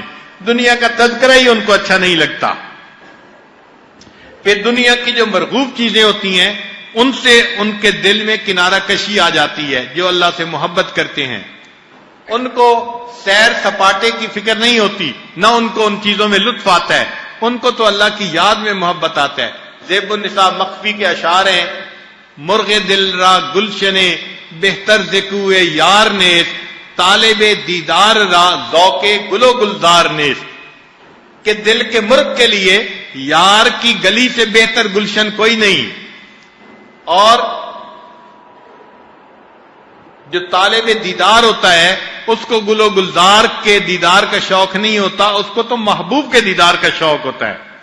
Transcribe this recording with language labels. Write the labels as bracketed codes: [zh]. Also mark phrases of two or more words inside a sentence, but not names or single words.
[ur] دنیا کا تذکرہ ہی ان کو اچھا نہیں لگتا. پھر دنیا کی جو مرغوب چیزیں ہوتی ہیں ان سے ان کے دل میں کنارہ کشی آ جاتی ہے. جو اللہ سے محبت کرتے ہیں ان کو سیر سپاٹے کی فکر نہیں ہوتی، نہ ان کو ان چیزوں میں لطف آتا ہے، ان کو تو اللہ کی یاد میں محبت آتا ہے. زیب النساء مخفی کے اشعار ہیں، [fa] مرغ دل را گلشنے بہتر ذکوے یار نیس، طالب دیدار را ذوق گلو گلزار نیس. [ur] کہ دل کے مرغ کے لیے یار کی گلی سے بہتر گلشن کوئی نہیں، اور جو طالب دیدار ہوتا ہے اس کو گلو گلزار کے دیدار کا شوق نہیں ہوتا، اس کو تو محبوب کے دیدار کا شوق ہوتا ہے.